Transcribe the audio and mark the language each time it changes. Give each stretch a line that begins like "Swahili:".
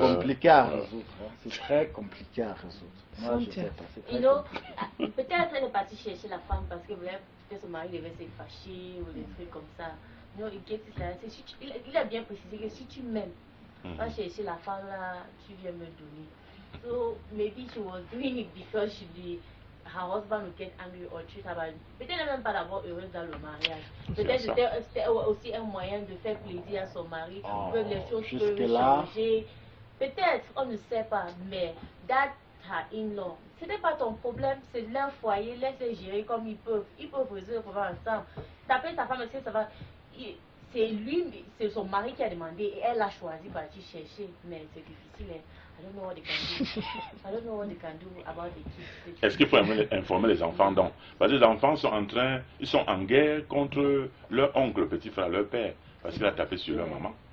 French: C'est compliqué à résoudre. C'est très compliqué à résoudre. Moi, je sais pas. Peut-être elle est partie chercher la femme parce que peut-être son mari devait se fâcher ou des trucs comme ça. Non, il a bien précisé que si tu m'aimes, va chercher la femme là, tu viens me donner.
English: So maybe she was doing it because her husband would get angry or treat her bad.
French: Peut-être même pas d'abord heureuse dans le mariage. Peut-être c'était aussi un moyen de faire plaisir à son mari. Les choses peuvent changer. Peut-être, on ne sait pas, mais
English: that her in-law,
French: c'était pas ton problème, c'est leur foyer, laisse-les gérer comme ils peuvent. Ils peuvent résoudre le problème ensemble. Taper ta femme, est-ce que ça va? C'est lui, c'est son mari qui a demandé et elle a choisi de partir chercher. Mais c'est difficile.
English: I don't know what they can do. I don't know what they can do about the kids.
French: Est-ce qu'il faut informer les enfants donc? Parce que les enfants sont ils sont en guerre contre leur oncle, petit frère, leur père, parce qu'il a tapé sur leur maman.